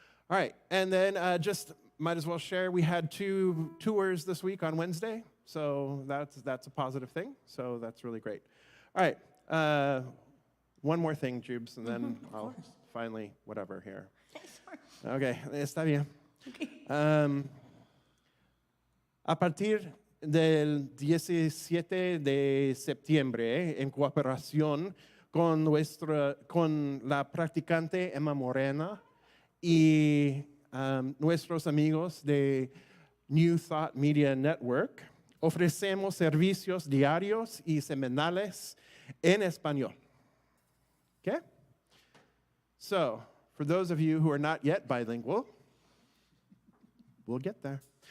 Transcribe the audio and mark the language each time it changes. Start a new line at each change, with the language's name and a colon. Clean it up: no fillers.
English: All right, and then just might as well share, we had 2 tours this week on Wednesday, so that's a positive thing, so that's really great. All right, one more thing, Jubes, and then I'll finally, whatever here.
Spanish: Okay, está bien. A partir del 17 de septiembre, en cooperación con la practicante Emma Morena y nuestros amigos de New Thought Media Network, ofrecemos servicios diarios y semanales en español.
English: Okay? So, for those of you who are not yet bilingual, we'll get there.